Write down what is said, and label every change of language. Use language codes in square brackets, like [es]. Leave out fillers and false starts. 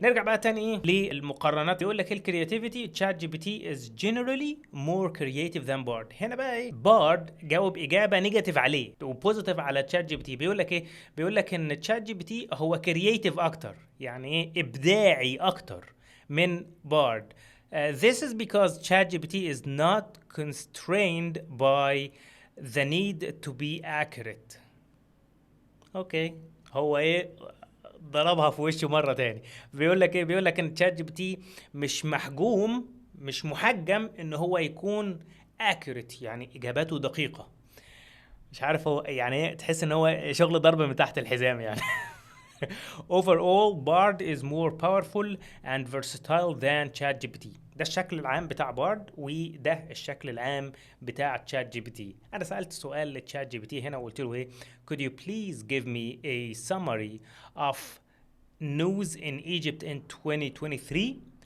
[ar] نرجع بقى تاني للمقارنات. بيقول لك الكرياتيفيتي شات جي بي تي [en] is generally more creative than [ar] بارد. هنا بقى بارد جاوب اجابه نيجاتيف عليه وبوزيتيف على شات جي بي تي. بيقول لك بيقول لك ان شات جي بي تي هو كرياتيف اكتر، يعني ابداعي اكتر من بارد. [en] This is because ChatGPT is not constrained by the need to be accurate. [ar] اوكي، هو ضربها في وشه مره تاني. بيقول لك بيقول لك ان تشات جي بي تي مش محجوم، مش محجم ان هو يكون accurate، يعني اجاباته دقيقه. مش عارف هو يعني تحس ان هو شغل ضرب من تحت الحزام يعني. [en] Overall, Bard is more powerful and versatile than ChatGPT. [ar] ده الشكل العام بتاع بارد، وده الشكل العام بتاع تشات جي بي تي. انا سألت سؤال لتشات جي بي تي هنا وقلت له [en] could you please give me a summary of news in Egypt in 2023.